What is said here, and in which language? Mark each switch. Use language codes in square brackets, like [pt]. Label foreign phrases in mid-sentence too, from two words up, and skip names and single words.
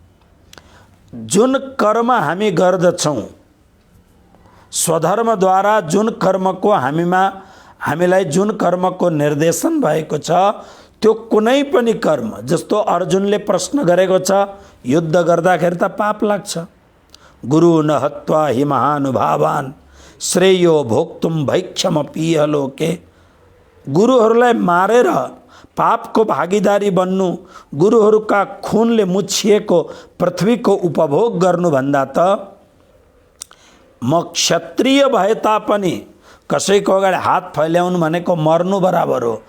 [ne] जुन कर्म हामी गर्दछौँ, स्वधर्मद्वारा जुन कर्मको हामीलाई जुन कर्मको निर्देशन भएको छ, त्यो कुनै पनि कर्म, जस्तो अर्जुनले प्रश्न गरेको छ, युद्ध गर्दाखेरि त पाप लाग्छ। [sa] गुरु न हत्वा हि महानुभावान श्रेयो भोक्तुम भैक्षमपीह लोके। [ne] गुरुहरूलाई मारेर पापको भागीदारी बन्नु, गुरुहरूका खुनले मुछिएको पृथ्वीको उपभोग गर्नुभन्दा त म क्षत्रिय भए तापनि कसैको अगाडि हात फैल्याउनु भनेको मर्नु बराबर हो।